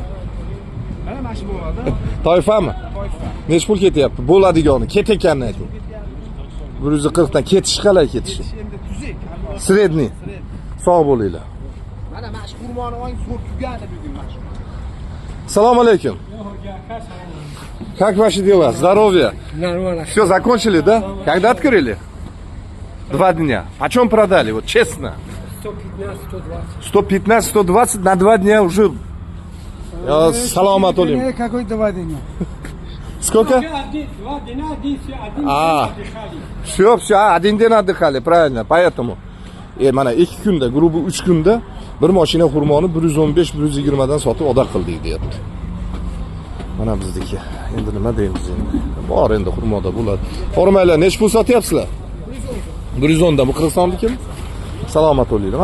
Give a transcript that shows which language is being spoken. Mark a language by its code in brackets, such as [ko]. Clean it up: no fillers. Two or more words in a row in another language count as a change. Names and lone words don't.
[uz] Mana shu bo'ladi. Toyfami? Toyfa. Nech pul ketyapti? Bo'ladigani, ketekanini ayting. 140 dan ketish qalay ketishi? Endi tuzuk. Sredniy. Sog' bo'linglar. Mana shu xurmoni oling, so'q tugadi bugun mana shu. Assalomu alaykum. [ru] Как ваши дела? Здоровья? Нормально. Все, закончили, да? Когда открыли? 2 дня. Почем продали? Вот честно. 115, 120. 115-120 на 2 дня уже. [uz] Саламат олим. [ru] Какой 2 дня? Сколько? 2 дня, 1 А, все, 1 день отдыхали, правильно. Поэтому. [uz] Mana 2 kunda, grubi 3 kunda bir mashina xurmoni 115-120 dan sotib oda qildik deyapti. Mana bizniki. Endi nima deymiz endi? Bor endi xurmoda bo'ladi. Hormaylar nech pul sotyapsizlar? 110 dan. Bu Qirg'izistonnikimi? Salomat bo'linglar.